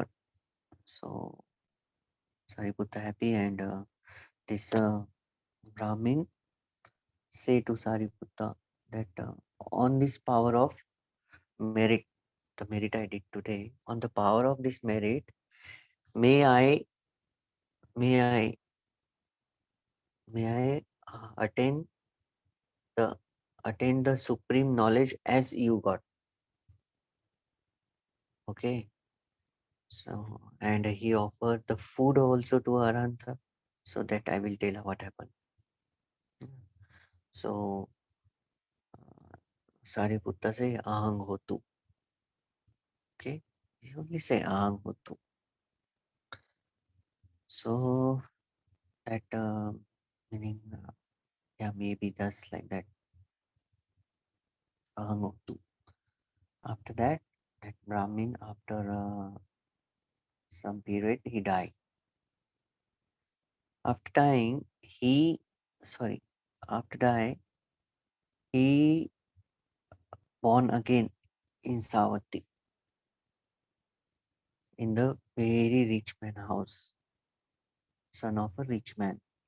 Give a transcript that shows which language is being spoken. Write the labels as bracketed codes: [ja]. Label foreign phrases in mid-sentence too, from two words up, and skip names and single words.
[en] So Sariputta happy and this Brahmin say to Sariputta that on this power of merit, the merit I did today, on the power of this merit, may I may I may I the attain the supreme knowledge as you got. Okay. So and he offered the food also to Arantha, so that I will tell her what happened. Mm. So Sariputta say [pi] ahang hotu. [en] Okay. He only say [pi] ahang hotu. [en] So that meaning yeah, maybe just like that [pi] ahang hotu. [en] After that, that Brahmin after some period he died. After dying, sorry, after die he born again in Savatthi in the very rich man house, son of a rich man.